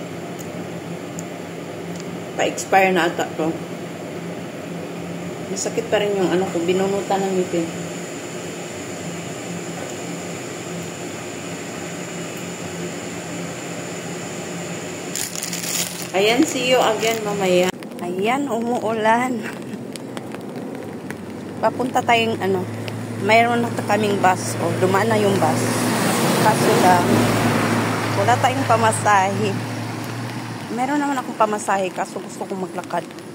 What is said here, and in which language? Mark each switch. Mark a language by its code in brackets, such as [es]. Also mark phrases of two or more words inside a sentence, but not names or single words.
[tl] Pa-expire na ata to. Masakit pa rin yung ko, binunutan ng ngipin. Ayan, [en] see you again mamaya. [tl] Ayan, umuulan. Papunta tayong mayroon na kaming bus. O, dumaan na yung bus. Kaso lang, wala tayong pamasahe. Meron naman akong pamasahe, kaso gusto kong maglakad.